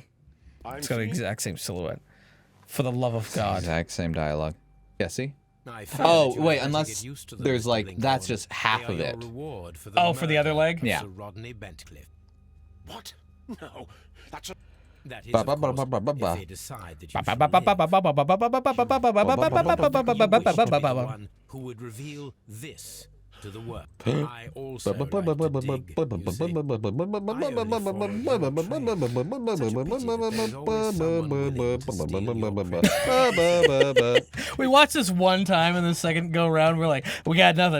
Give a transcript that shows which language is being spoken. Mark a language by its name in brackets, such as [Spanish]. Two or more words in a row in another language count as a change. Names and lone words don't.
[English] I'm It's got the feeling- exact same silhouette. For the love of God. Exact same dialogue. Yeah, see? I fear Oh, that you wait, had better unless get used to them, there's Mr. like, that's Blinkhorn. just half They are of your it. reward for Oh, for the murder other leg? of Yeah. Sir Rodney Bentcliffe. What? No. That's a. That is, Ba- of ba- ba- course, ba- ba- ba. if they decide that you Ba- should ba- ba- ba- ba- live. ba- ba- ba- ba- ba- ba- ba- ba- ba- ba- ba- ba- ba- ba- ba- ba- ba- ba- ba- You wish to be the ba- ba- one who would reveal this to the world. I also like to dig, you see. I only follow your trail. Such a pity that there's always someone willing to steal your credit. We watched this one time, and the second go round, we're like, we got nothing.